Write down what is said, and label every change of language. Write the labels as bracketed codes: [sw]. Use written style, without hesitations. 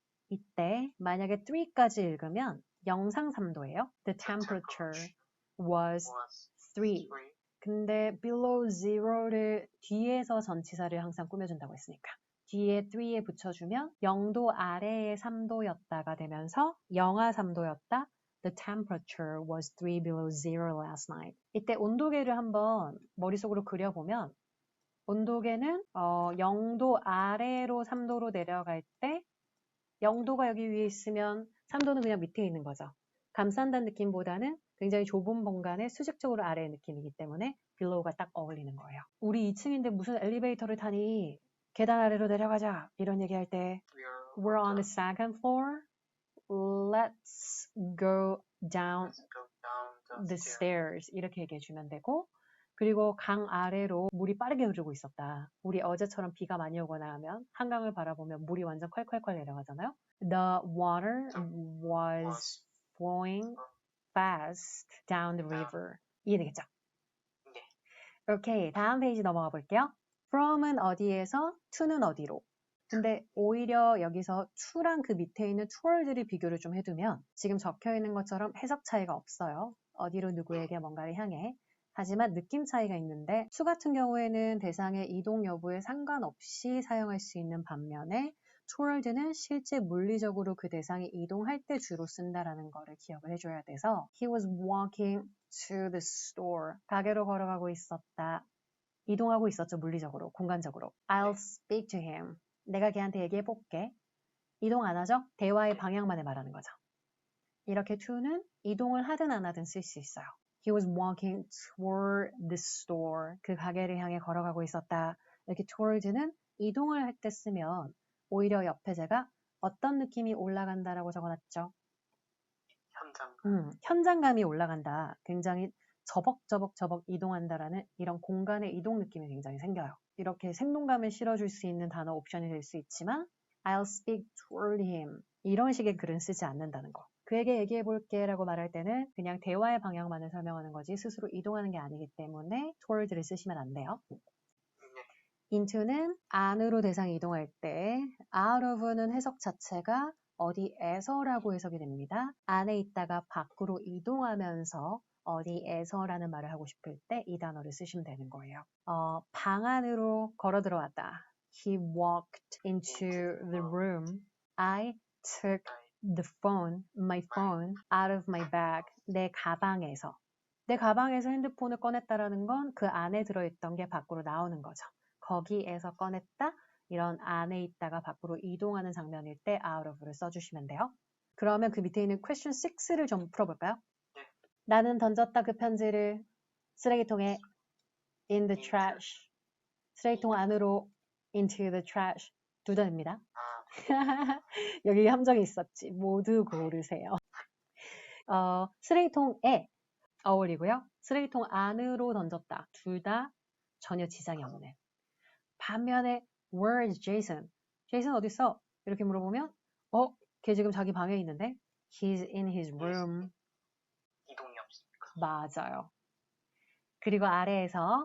[ko] 이때 만약에 3까지 읽으면 영상 3도예요. [en] The temperature was 3. 3. [ko] 근데 below zero를 뒤에서 전치사를 항상 꾸며준다고 했으니까 뒤에 3에 붙여주면 0도 아래에 3도였다가 되면서 영하 3도였다. [en] The temperature was 3 below zero last night. [ko] 이때 온도계를 한번 머릿속으로 그려보면 온도계는 0도 아래로 3도로 내려갈 때 0도가 여기 위에 있으면 3도는 그냥 밑에 있는 거죠. 감싼다는 느낌보다는 굉장히 좁은 공간에 수직적으로 아래의 느낌이기 때문에 below가 딱 어울리는 거예요. 우리 2층인데 무슨 엘리베이터를 타니 계단 아래로 내려가자 이런 얘기할 때 [en] We're on the second floor. Let's go down the stairs [ko] 이렇게 얘기해 주면 되고 그리고 강 아래로 물이 빠르게 흐르고 있었다. 우리 어제처럼 비가 많이 오거나 하면 한강을 바라보면 물이 완전 콸콸콸 내려가잖아요. [en] The water was flowing fast down the river. [ko] 이해되겠죠? 네. 오케이, 다음 페이지 넘어가 볼게요. from은 어디에서, to는 어디로. 근데 오히려 여기서 to랑 그 밑에 있는 towards를 비교를 좀 해두면 지금 적혀 있는 것처럼 해석 차이가 없어요. 어디로 누구에게 뭔가를 향해. 하지만 느낌 차이가 있는데 to 같은 경우에는 대상의 이동 여부에 상관없이 사용할 수 있는 반면에 towards는 실제 물리적으로 그 대상이 이동할 때 주로 쓴다라는 거를 기억을 해줘야 돼서 [en] He was walking to the store. [ko] 가게로 걸어가고 있었다. 이동하고 있었죠, 물리적으로, 공간적으로. [en] I'll speak to him. [ko] 내가 걔한테 얘기해 볼게. 이동 안 하죠? 대화의 방향만을 말하는 거죠. 이렇게 to는 이동을 하든 안 하든 쓸 수 있어요. [en] He was walking toward the store. [ko] 그 가게를 향해 걸어가고 있었다. 이렇게 towards는 이동을 할 때 쓰면 오히려 옆에 제가 어떤 느낌이 올라간다라고 적어놨죠? 현장감이 올라간다. 굉장히 저벅저벅 이동한다라는 이런 공간의 이동 느낌이 굉장히 생겨요. 이렇게 생동감을 실어줄 수 있는 단어 옵션이 될 수 있지만 [en] I'll speak toward him. [ko] 이런 식의 글은 쓰지 않는다는 거. 그에게 얘기해 볼게 라고 말할 때는 그냥 대화의 방향만을 설명하는 거지 스스로 이동하는 게 아니기 때문에 toward를 쓰시면 안 돼요. into는 안으로 대상이 이동할 때 out of는 해석 자체가 어디에서라고 해석이 됩니다. 안에 있다가 밖으로 이동하면서 어디에서라는 말을 하고 싶을 때 이 단어를 쓰시면 되는 거예요. 방 안으로 걸어 들어왔다. [en] He walked into the room. I took my phone out of my bag. [ko] 내 가방에서. 내 가방에서 핸드폰을 꺼냈다라는 건 그 안에 들어있던 게 밖으로 나오는 거죠. 거기에서 꺼냈다. 이런 안에 있다가 밖으로 이동하는 장면일 때 out of를 써주시면 돼요. 그러면 그 밑에 있는 question 6를 좀 풀어볼까요? 네. 나는 던졌다 그 편지를 쓰레기통에 [en] in the trash. [ko] 쓰레기통 안으로 [en] into the trash. [ko] 두 단입니다. 여기 함정이 있었지. 모두 고르세요. 쓰레기통에 어울리고요. 쓰레기통 안으로 던졌다. 둘 다 전혀 지장이 없는. 반면에 [en] Where is Jason? [ko] Jason 어디 있어? 이렇게 물어보면 걔 지금 자기 방에 있는데 [en] He's in his room. [ko] 이동이 없으니까. 맞아요. 그리고 아래에서